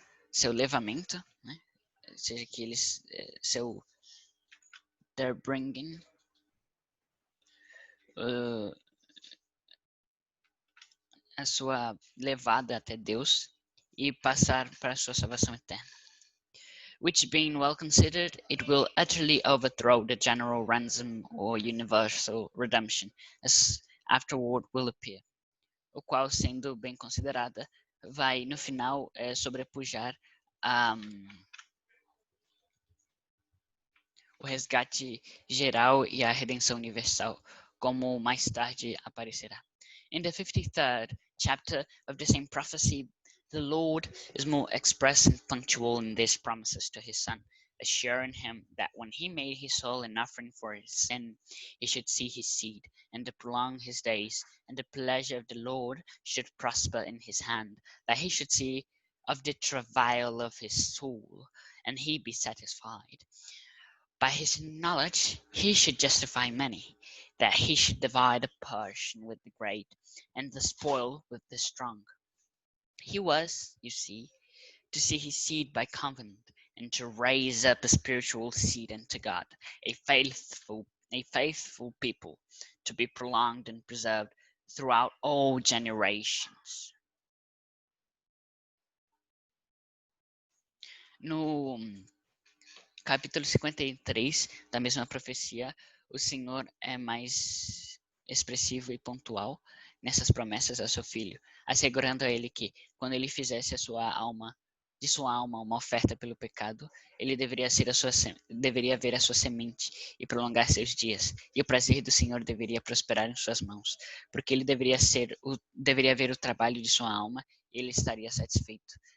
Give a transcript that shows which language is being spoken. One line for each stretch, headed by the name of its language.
Portuguese: Seu levamento, né? Ou seja, que eles,
English: their bringing,
Portuguese: a sua levada até Deus e passar para a sua salvação eterna.
English: Which being well considered, it will utterly overthrow the general ransom or universal redemption, as afterward will appear.
Portuguese: O qual, sendo bem considerada, vai no final sobrepujar o resgate geral e a redenção universal, como mais tarde aparecerá.
English: In the 53rd chapter of the same prophecy, The Lord is more express and punctual in these promises to his Son, assuring him that when he made his soul an offering for his sin, he should see his seed, and to prolong his days, and the pleasure of the Lord should prosper in his hand, that he should see of the travail of his soul, and he be satisfied. By his knowledge he should justify many, that he should divide a portion with the great, and the spoil with the strong. He was, you see, to see his seed by covenant, and to raise up a spiritual seed unto God, a faithful people, to be prolonged and preserved throughout all generations.
Portuguese: No capítulo 53 da mesma profecia, o Senhor é mais expressivo e pontual nessas promessas a seu filho, assegurando a ele que, quando ele fizesse de sua alma uma oferta pelo pecado, ele deveria ver a sua semente e prolongar seus dias, e o prazer do Senhor deveria prosperar em suas mãos, porque ele deveria ver o trabalho de sua alma e ele estaria satisfeito.